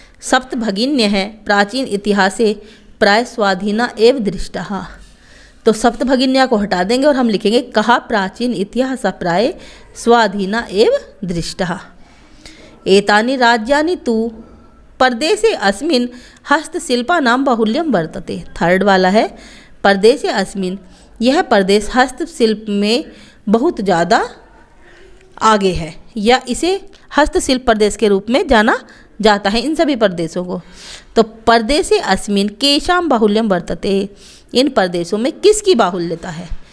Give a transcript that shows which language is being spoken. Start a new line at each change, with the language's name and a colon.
Sanskrit: सप्तभगिन्य है प्राचीन इतिहासे प्राय स्वाधीना एव दृष्टः।
Hindi: तो सप्तभगिन्या को हटा देंगे और हम लिखेंगे कहा
Sanskrit: प्राचीन इतिहास प्राय स्वाधीना एव दृष्टः। एतानि राज्यानि तु परदेशे अस्मिन् हस्तशिल्पानां बाहुल्यं वर्तते।
Hindi: थर्ड वाला है
Sanskrit: परदेशे अस्मिन्,
Hindi: यह प्रदेश हस्तशिल्प में बहुत ज़्यादा आगे है, या इसे हस्तशिल्प प्रदेश के रूप में जाना जाता है इन सभी प्रदेशों को। तो
Sanskrit: प्रदेशे अस्मिन् केषां बाहुल्यं वर्तते,
Hindi: इन प्रदेशों में किसकी बाहुल्यता है।